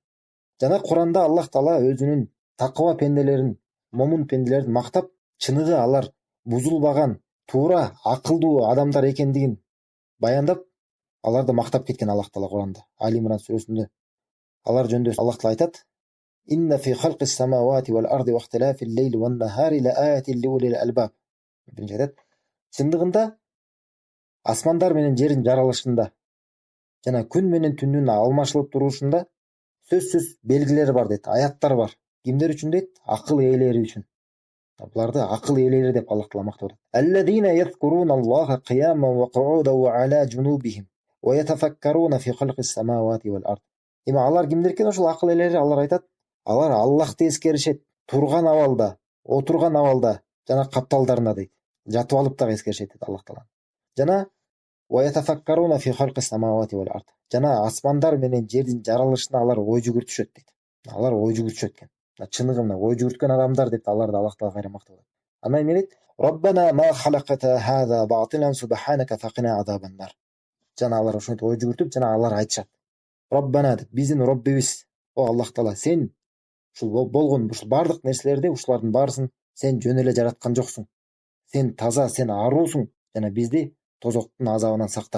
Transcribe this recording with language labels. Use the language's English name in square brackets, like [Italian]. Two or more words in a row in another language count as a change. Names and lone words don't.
[Kyrgyz] Жана Куранда Аллах Таала өзүнүн такыба пенделерин, момун пенделерин мактап, чыныгы алар бузулбаган, туура, акылдуу адамдар экендигин баяндап, аларды мактап кеткен Аллах Таала Куранда. Али Имран сүрөсүндө алар жөнүндө Аллах Таала айтат: [Arabic] "إن في خلق السماوات والأرض واختلاف الليل والنهار لآيات لأولي الألباب." [Kyrgyz] Биринчи айтат, чындыгында асмандар менен жердин жаралышында жана күн менен түндүн алмашылып турушунда сөзсүз белгилер бар дейт, аяттар бар. Кимдер үчүн дейт? Акыл ээлери үчүн. Буларды акыл ээлери деп Аллах Таала мактап атат. [Arabic] الذين يذكرون الله قياما وقعودا وعلى جنوبهم ويتفكرون في خلق السماوات والأرض. [Kyrgyz] Эми алар кимдер экен ошол акыл ээлери? Алар айтат, алар Аллахты эскеришет, турган абалда, отурган абалда жана капталдарында дейт. Жатып алып дагы эскеришет дейт Аллах Таала. [Arabic] Жана ويتفكرون في خلق السماوات والأرض. [Kyrgyz] Жана асмандар менен жердин жаралышына алар ой жүгүртүшөт дейт. Алар ой жүгүртүшөт экен. Чыныгы мына ой жүгүрткөн адамдар деп аларды Аллах Таала кайра мактап атат. Анан эме дейт: [Arabic] "ربنا ما خلقت هذا باطلا سبحانك فقنا عذاب النار." [Kyrgyz] Жана алар ошентип ой жүгүртүп, жана алар айтышат: "Раббана" деп, биздин Роббибиз, о Аллах Таала, сен ушул болгон ушул бардык нерселерди, ушулардын баарысын сен жөн эле жараткан жоксуң. Сен таза, сен аруусуң, жана бизди тозоктун азабынан сакта.